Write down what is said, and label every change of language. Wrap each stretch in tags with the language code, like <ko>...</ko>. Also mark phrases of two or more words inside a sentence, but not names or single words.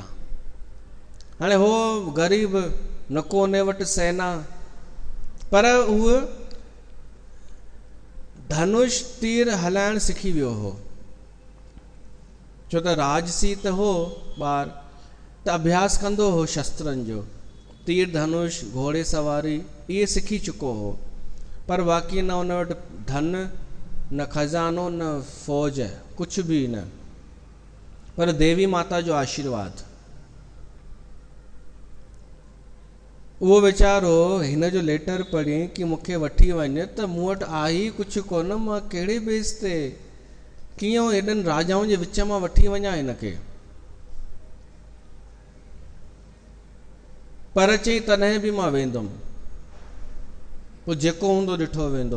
<sd>हाणे हो ग़रीब, न को उन वटि सेना, पर उहो धनुष तीर हलाइण सिखी वियो हो। छो त राजसी त हो ॿार, त अभ्यास कंदो हो शस्त्रनि जो। तीर धनुष, घोड़े सवारी इहे सिखी चुको हो। पर बाक़ी न उन वटि धन, न खज़ानो, न फ़ौज,</sd> <hi>कुछ भी न।</hi> <sd>पर देवी माता जो आशीर्वाद। उहो वीचारो हिन जो लेटर पढ़ी कि मूंखे वठी वञ, त मूं वटि आहे कुझु कोन, मां कहिड़े बेस ते कीअं हेॾनि राजाउनि जे विच मां वठी वञा हिनखे। पर चई तॾहिं बि मां वेंदुमि, पोइ जेको हूंदो ॾिठो वेंदो।</sd>